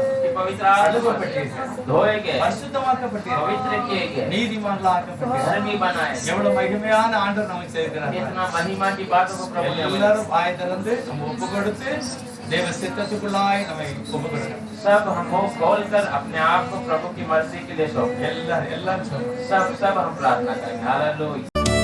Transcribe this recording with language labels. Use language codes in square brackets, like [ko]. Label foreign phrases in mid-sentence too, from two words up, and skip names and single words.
[hi] कि पवित्र आत्मा [ta] கழுவப்பட்டீர்கள். [hi] धोए गए, [ta] பரிசுத்தமாக்கப்பட்டீர்கள். [hi] पवित्र किए गए, [ta] நீதிமான்களாக்கப்பட்டீர்கள். [hi] धर्मी बनाए। [ta] எவ்வளவு மகிமையான ஆண்டவர் நமக்கு செய்கிறார். [hi] कितना महिमा की बातों को प्रभु ने हमें- [ta] எல்லாரும் வாய் திறந்து நம்ம ஒப்பு கொடுத்து தேவ சித்தத்துக்குள்ளாய் நம்மை ஒப்பு கொடுக்கிறோம். [hi] सब हम मुंह खोल कर अपने आप को प्रभु की मर्जी के लिए सौंप। [ta] எல்லாரும் சொல்லுங்க. [hi] सब हम प्रार्थना करेंगे। हालेलुया।